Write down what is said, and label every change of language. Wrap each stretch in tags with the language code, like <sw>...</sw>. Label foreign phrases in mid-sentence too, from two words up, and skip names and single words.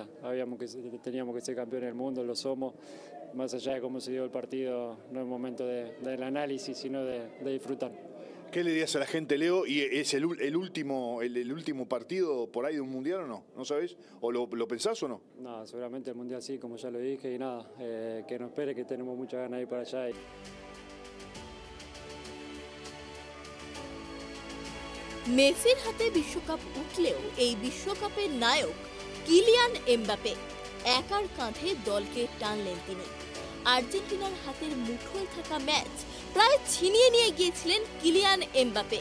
<es>Teníamos que ser campeones del mundo, lo somos. Más allá de cómo se dio el partido, no es momento del análisis, sino de disfrutar. ¿Qué le dirías a la gente, Leo? ¿Y es el último partido por ahí de un mundial o no? ¿No sabes? ¿O lo pensás o no? No, seguramente el mundial sí, como ya lo dije, y nada, que no espere, que tenemos muchas ganas de ir para allá.</es> <bn>মেসির হাতে বিশ্বকাপ উঠলেও এই বিশ্বকাপের নায়ক কিলিয়ান এমবাপ্পে। একার কাঁধে দলকে টানলেন তিনি। আর্জেন্টিনার হাতের মুঠোয় থাকা ম্যাচ প্রায় ছিনিয়ে নিয়ে গিয়েছিলেন কিলিয়ান এমবাপ্পে।</bn>